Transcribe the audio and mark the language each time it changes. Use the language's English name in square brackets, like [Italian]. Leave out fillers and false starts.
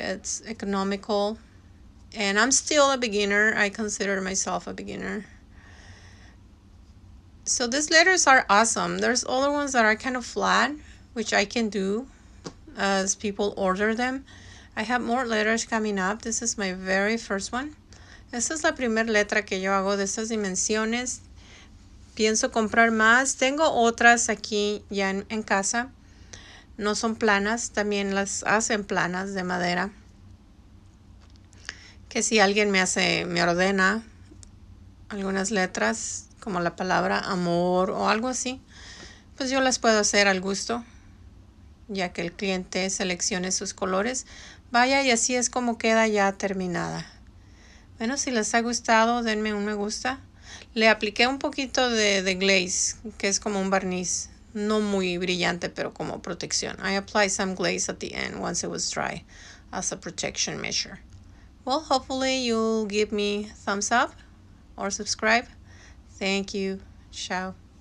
[English] It's economical. And I'm still a beginner. I consider myself a beginner. So these letters are awesome. There's other ones that are kind of flat, which I can do as people order them. I have more letters coming up. This is my very first one. [Spanish] Esta es la primera letra que yo hago de estas dimensiones. Pienso comprar más. Tengo otras aquí ya en casa. No son planas, también las hacen planas de madera. Que si alguien me ordena algunas letras, como la palabra amor o algo así, pues yo las puedo hacer al gusto, ya que el cliente seleccione sus colores. Vaya, y así es como queda ya terminada. Bueno, si les ha gustado, denme un me gusta. Le apliqué un poquito de glaze, que es como un barniz. No muy brillante, pero como protección. [English] I applied some glaze at the end once it was dry as a protection measure. Well, hopefully you'll give me thumbs up or subscribe. Thank you. Ciao.